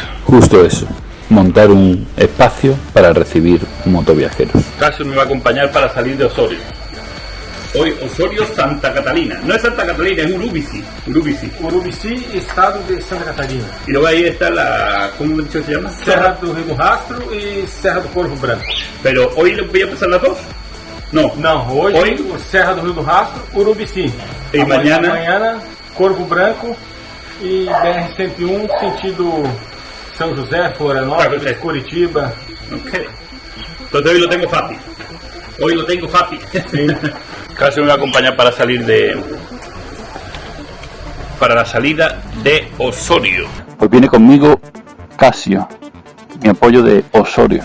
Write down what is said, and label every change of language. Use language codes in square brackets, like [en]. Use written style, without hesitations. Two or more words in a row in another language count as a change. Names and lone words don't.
[es] Justo eso, montar un espacio para recibir motoviajeros. Casio me va a acompañar para salir de Osorio. Hoy Osorio, Santa Catalina. No es Santa Catalina, es Urubici. Urubici, estado de Santa Catarina. Y luego ahí está la... ¿Cómo me he dicho que se llama? Serra do Rio do Rastro y Serra do Corvo Branco. Pero hoy les voy a pasar las dos. No. [pt] Não, hoje Serra do Rio do Rastro, Urubici. E amanhã? Amanhã, Corvo Branco e BR-101, sentido São José, Florianópolis, Curitiba. Ok. [es] Entonces hoy lo tengo fácil. Sí. Casio me va a acompañar para salir para la salida de Osorio. Pues viene conmigo Casio, mi apoyo de Osorio.